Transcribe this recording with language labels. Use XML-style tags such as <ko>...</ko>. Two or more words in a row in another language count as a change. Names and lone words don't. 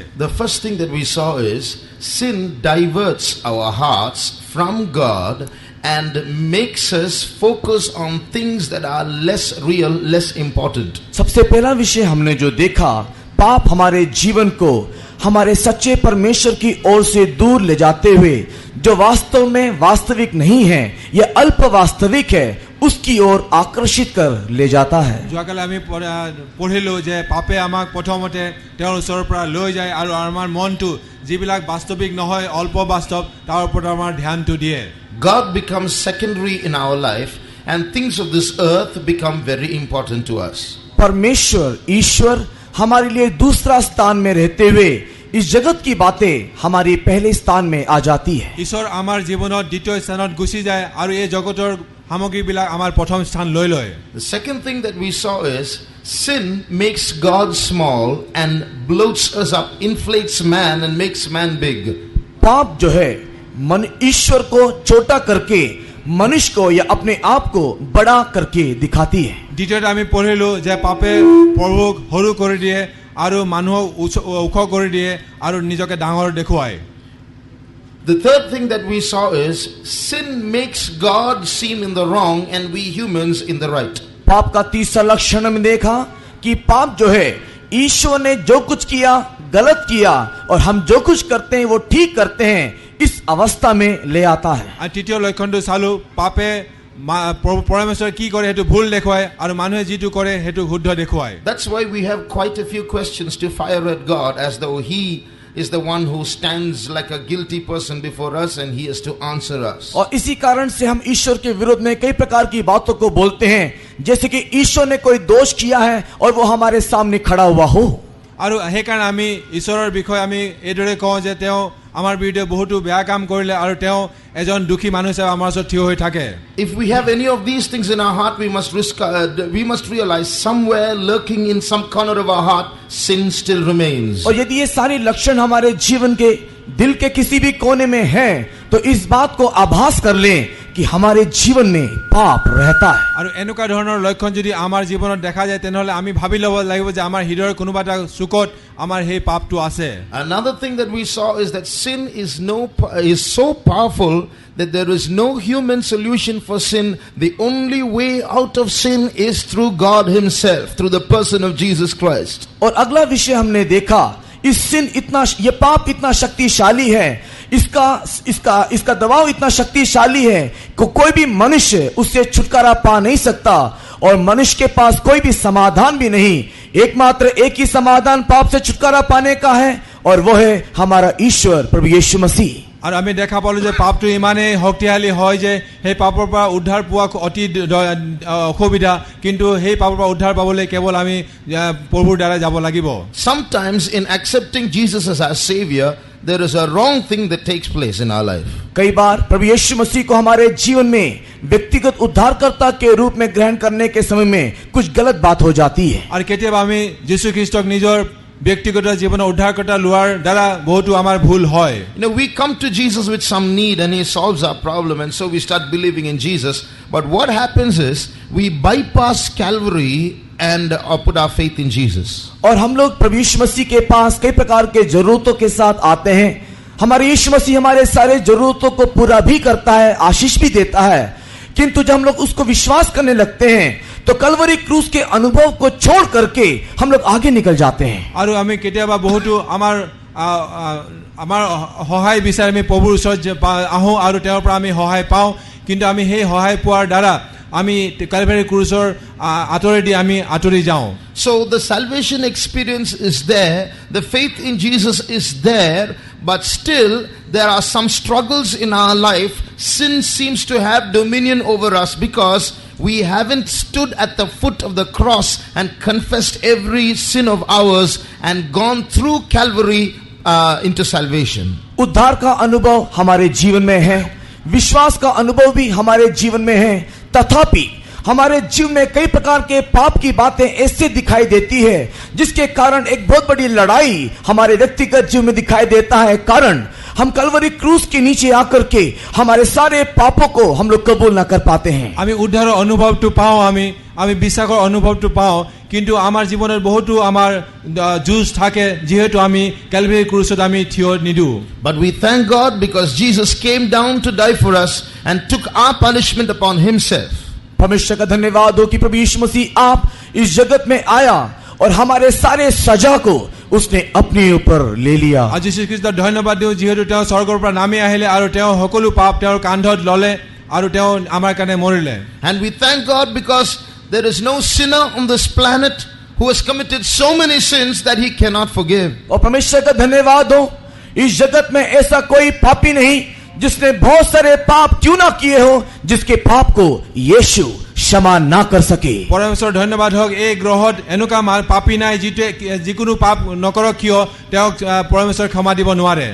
<en>The first thing that we saw is sin diverts our hearts from God and makes us focus on things that are less real, less important.</en> <hi>सबसे पहला विषय हमने जो देखा, पाप हमारे जीवन को हमारे सच्चे परमेश्वर की ओर से दूर ले जाते हुए जो वास्तव में वास्तविक नहीं है, यह अल्प वास्तविक है, उसकी ओर आकर्षित कर ले जाता है।</hi> <as>যোৱা কালি আমি পঢ়িলো যে পাপে আমাক প্ৰথমতে তেওঁৰ ওচৰৰ পৰা লৈ যায় আৰু আমাৰ মনটো যিবিলাক বাস্তৱিক নহয় অল্প বাস্তৱ তাৰ ওপৰত আমাৰ ধ্যানটো দিয়ে।</as> <en>God becomes secondary in our life and things of this earth become very important to us.</en> <hi>परमेश्वर ईश्वर हमारे लिए दूसरा स्थान में रहते हुए इस जगत की बातें हमारे पहले स्थान में आ जाती है।</hi> <as>ঈশ্বৰ আমাৰ জীৱনত দ্বিতীয় স্থানত গুচি যায় আৰু এই জগতৰ সামগ্ৰীবিলাক আমাৰ প্ৰথম স্থান লৈ লয়।</as> <en>The second thing that we saw is sin makes God small and bloats us up, inflates man and makes man big.</en> <hi>पाप जो है मन ईश्वर को छोटा करके मनुष्य को या अपने आप को बड़ा करके दिखाती है।</hi> <as>দ্বিতীয়তে আমি পঢ়িলো যে পাপে প্ৰভুক সৰু কৰি দিয়ে আৰু মানুহক ওখ কৰি দিয়ে আৰু নিজকে ডাঙৰ দেখুৱায়।</as> <en>The third thing that we saw is sin makes God seem in the wrong and we humans in the right.</en> <hi>पाप का तीसरा लक्षण में देखा कि पाप जो है ईश्वर ने जो कुछ किया गलत किया और हम जो कुछ करते हैं वो ठीक करते हैं, इस अवस्था में ले आता है।</hi> <as>আৰু তৃতীয় লক্ষণটো চালো পাপে পৰমেশ্বৰ কি কৰে হেতু ভুল দেখুৱায় আৰু মানুহে যিটো কৰে হেতু শুদ্ধ দেখুৱায়।</as> <en>That's why we have quite a few questions to fire at God as though he is the one who stands like a guilty person before us and he has to answer us.</en> <hi>और इसी कारण से हम ईश्वर के विरोध में कई प्रकार की बातों को बोलते हैं जैसे कि ईश्वर ने कोई दोष किया है और वो हमारे सामने खड़ा हुआ हो।</hi> <as>আৰু সেইকাৰণে আমি ঈশ্বৰৰ বিষয়ে আমি এইদৰে কওঁ যে তেওঁ আমাৰ বিৰুদ্ধে বহুতো বেয়া কাম কৰিলে আৰু তেওঁ এজন দুখী মানুহ হিচাপে আমাৰ ওচৰত থিয় হৈ থাকে।</as> <en>If we have any of these things in our heart, we must realize somewhere lurking in some corner of our heart sin still remains.</en> <hi>और यदि ये सारे लक्षण हमारे जीवन के दिल के किसी भी कोने में हैं तो इस बात को आभास कर लें कि हमारे जीवन में पाप रहता है।</hi> <as>আৰু এনেকুৱা ধৰণৰ লক্ষণ যদি আমাৰ জীৱনত দেখা যায় তেনেহলে আমি ভাবি ল'ব লাগিব যে আমাৰ হৃদয়ৰ কোনোবা এটা চুকত আমাৰ সেই পাপটো আছে।</as> <en>Another thing that we saw is that sin is so powerful that there is no human solution for sin. The only way out of sin is through God himself, through the person of Jesus Christ.</en> <hi>और अगला विषय हमने देखा ये पाप इतना शक्तिशाली है, इसका दबाव इतना शक्तिशाली है कि कोई भी मनुष्य उससे छुटकारा पा नहीं सकता और मनुष्य के पास कोई भी समाधान भी नहीं। एकमात्र एक ही समाधान पाप से छुटकारा पाने का है और वो है हमारा ईश्वर प्रभु यीशु मसीह।</hi> <as>আৰু আমি দেখা পালো যে পাপটো ইমানেই শক্তিশালী হয় যে সেই পাপৰ পৰা উদ্ধাৰ পোৱা অতি অসুবিধা, কিন্তু সেই পাপৰ পৰা উদ্ধাৰ পাবলৈ কেৱল আমি প্ৰভুৰ দ্বাৰা যাব লাগিব।</as> <en>Sometimes in accepting Jesus as our Savior, there is a wrong thing that takes place in our life.</en> <hi>कई बार प्रभु यीशु मसीह को हमारे जीवन में व्यक्तिगत उद्धारकर्ता के रूप में ग्रहण करने के समय में कुछ गलत बात हो जाती है।</hi> <as>আৰু কেতিয়াবা আমি যীশু খ্ৰীষ্টক নিজৰ ব্যক্তিগত জীৱনৰ উদ্ধাৰকৰ্তা লোৱাৰ দ্বাৰা বহুতো আমাৰ ভুল হয়।</as> <en>We come to Jesus with some need and he solves our problem, and so we start believing in Jesus. But what happens is we bypass Calvary and put our faith in Jesus.</en> <hi>और हम लोग प्रभु यीशु मसीह के पास कई प्रकार के जरूरतों के साथ आते हैं। हमारे यीशु मसीह हमारे सारे जरूरतों को पूरा भी करता है, आशीष भी देता है, किंतु जब हम लोग उसको विश्वास करने लगते हैं तो कलवरी क्रूस के अनुभव को छोड़ करके हम लोग आगे निकल जाते हैं।</hi> <as>আৰু আমি কেতিয়াবা বহুতো আমাৰ সহায় বিচাৰি আমি প্ৰভুৰ ওচৰত আহোঁ আৰু তেওঁৰ পৰা আমি সহায় পাওঁ, কিন্তু আমি সেই সহায় পোৱাৰ দ্বাৰা আমি কালভাৰী ক্ৰুজৰ আঁতৰেদি আমি আঁতৰি যাওঁ।</as> <en>So the salvation experience is there, the faith in Jesus is there, but still there are some struggles in our life. Sin seems to have dominion over us because we haven't stood at the foot of the cross and confessed every sin of ours and gone through Calvary into salvation.</en> <hi>उद्धार का अनुभव हमारे जीवन में है, विश्वास का अनुभव भी हमारे जीवन में है, तथापि हमारे जीवन में कई प्रकार के पाप की बातें ऐसे दिखाई देती है जिसके कारण एक बहुत बड़ी लड़ाई हमारे व्यक्तिगत जीवन में दिखाई देता है। कारण हम कलवरी क्रूस के नीचे आकर के हमारे सारे पापों को हम लोग कबूल ना कर पाते हैं।</hi> <as>আমি উদ্ধাৰৰ অনুভৱটো পাওঁ, আমি বিশ্বাসৰ অনুভৱটো পাওঁ, কিন্তু আমাৰ জীৱনত বহুতো আমাৰ যুঁজ থাকে যিহেতু আমি কালভাৰী ক্ৰুচত আমি থিয় নিদিওঁ।</as> <en>But we thank God because Jesus came down to die for us and took our punishment upon himself.</en> <hi>परमेश्वर का धन्यवाद हो कि प्रभु यीशु मसीह आप इस जगत में आया और हमारे सारे सजा को उसने अपने ऊपर ले लिया।</hi> <as>আৰু যীশু খ্ৰীষ্টক ধন্যবাদ দিওঁ যিহেতু তেওঁ স্বৰ্গৰ পৰা নামি আহিলে আৰু তেওঁ সকলো পাপ তেওঁৰ কান্ধত ললে আৰু তেওঁ আমাৰ কাৰণে মৰিলে।</as> <en>And we thank God because there is no sinner on this planet who has committed so many sins that he cannot forgive.</en> <hi>और परमेश्वर का धन्यवाद हो इस जगत में ऐसा कोई पापी नहीं जिसने बहुत सारे पाप क्यों ना किए हो जिसके पाप को यीशु क्षमा ना कर सके। परमेश्वर धन्यवाद होक</hi> <as>এই গ্ৰহত এনেকুৱা পাপী নাই যিকোনো পাপ নকৰক কিয় তেওঁক परमेश्वर ক্ষমা দিব নোৱাৰে।</as>